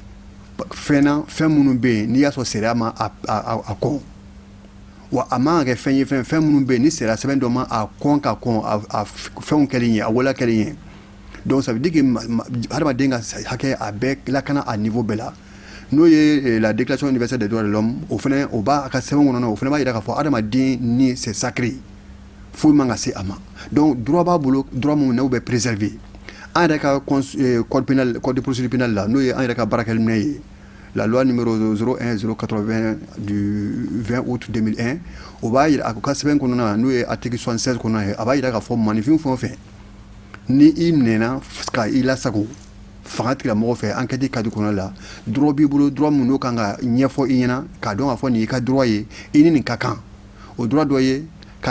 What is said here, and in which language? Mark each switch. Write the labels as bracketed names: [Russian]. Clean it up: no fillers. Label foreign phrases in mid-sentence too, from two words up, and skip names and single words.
[Bambara] fɛn minnu bɛ yen n'i y'a sɔrɔ sariya ma a kɔn wa a man ka kɛ fɛn ye fɛn minnu bɛ yen ni sariya sɛbɛn dɔ ma a kɔn ka kɔn a fɛnw kɛlen ye a wala kɛlen ye [French] donc ça veut dire que [Bambara] hadamaden ka hakɛ a bɛɛ lakana a niveau bɛɛ la n'o ye la déclaration universelle des droits de l'homme o fana o b'a ka sɛbɛn kɔnɔ o fana b'a jira k'a fɔ hadamaden ni [French] c'est sacré [Bambara] foyi man ka se a ma [French] donc droit [Bambara] b'a bolo droit mun n'o bɛ préserver an yɛrɛ ka [French] code pénal code de procédure pénale [Bambara] la n'o ye an yɛrɛ ka baarakɛminɛ ye [French] la loi numéro [Bambara] 01080 [French] du 20 août 2001 [Bambara] o b'a jira a ka sɛbɛn kɔnɔna na n'o ye article 76 kɔnɔna ye a b'a jira k'a fɔ maninfin fɛn o fɛn ni i minɛna ka i lasago fanga tigilamɔgɔ fɛ [French] enquête cadre [Bambara] kɔnɔna la droit b'i bolo droit mun n'o kan ka ɲɛfɔ i ɲɛna k'a dɔn k'a fɔ nin y'i ka droit ye i ni nin ka kan o droit dɔ ye k'a